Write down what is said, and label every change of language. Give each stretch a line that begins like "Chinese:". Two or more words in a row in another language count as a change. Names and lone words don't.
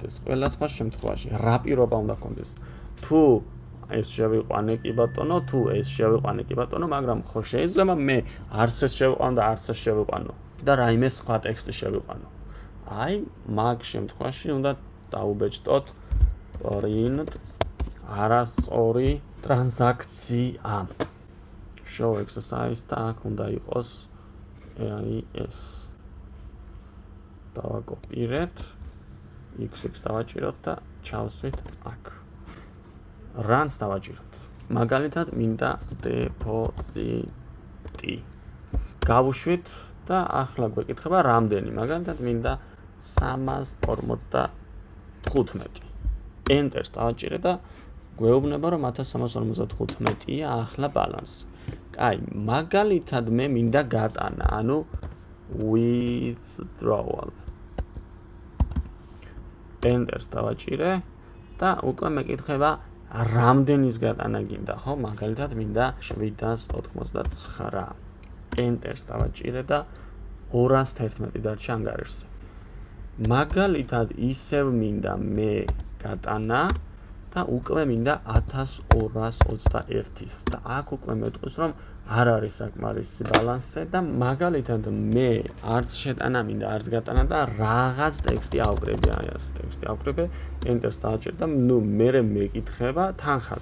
Georgian: ყველასხმა შემთხვევაში რა პირობა უნდა გქონდეს? თუ ეს შევიყვანე კი ბატონო, თუ ეს შევიყვანე კი ბატონო, მაგრამ ხო შეიძლება მე არც ეს შევიყვანო და არც ეს შევიყვანო და რაიმე სხვა ტექსტი შევიყვანო. აი, მაგ შემთხვევაში უნდა დაუბეჭდოთ print არასწორი ტრანზაქცია.
English: show exercise
Georgian: და აქ უნდა იყოს აი ეს. დავაკოპირეთ, x-x დავაჭიროთ და ჩავსვით აქ. run-ს დავაჭიროთ. მაგალითად, მინდა deposit-ი. გავუშვით და ახლა გვეკითხება რამდენი, მაგალითად მინდა 345. Enter-ს დავაჭირე და გვეუბნება რომ 1355-ია ახლა ბალანსი. კაი, მაგალითად მე მინდა გატანა, ანუ withdrawal. Enter-ს დავაჭირე და უკვე მეკითხება რამდენის გატანა გინდა, ხო? მაგალითად, მინდა 799. Enter-ს დავაჭირე და 211 დარჩა ანგარიშზე. მაგალითად, ისევ მინდა მე გატანა და უკვე მინდა 1221-ის და აქ უკვე მეტყვის, რომ არ არის საკმარისი ბალანსზე და მაგალითად მე არც შეტანა მინდა, არც გატანა და რაღაც ტექსტი ავკრები, აი ეს ტექსტი ავკრები, Enter-ს დავაჭირე და მე მეკითხება თანხას.